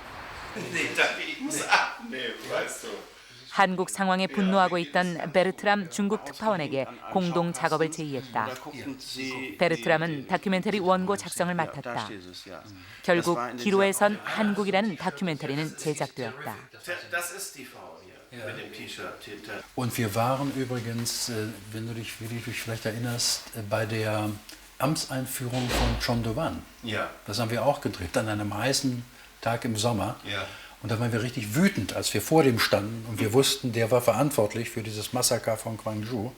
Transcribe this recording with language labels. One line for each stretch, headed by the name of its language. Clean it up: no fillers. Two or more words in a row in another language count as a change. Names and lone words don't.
Korean: 한국 상황에 분노하고 있던 베르트람 중국 특파원에게 공동 작업을 제의했다. 베르트람은 다큐멘터리 원고 작성을 맡았다. 결국 기로에 선 한국이라는 다큐멘터리는 제작되었다.
German: Und wir waren übrigens, wenn du dich vielleicht erinnerst, bei der Amtseinführung von Chon Do-hwan. Ja. Das haben wir auch gedreht an einem heißen Tag im Sommer. Ja. Und da waren wir richtig wütend, als wir vor dem standen und wir wussten, der war verantwortlich für dieses Massaker von Gwangju.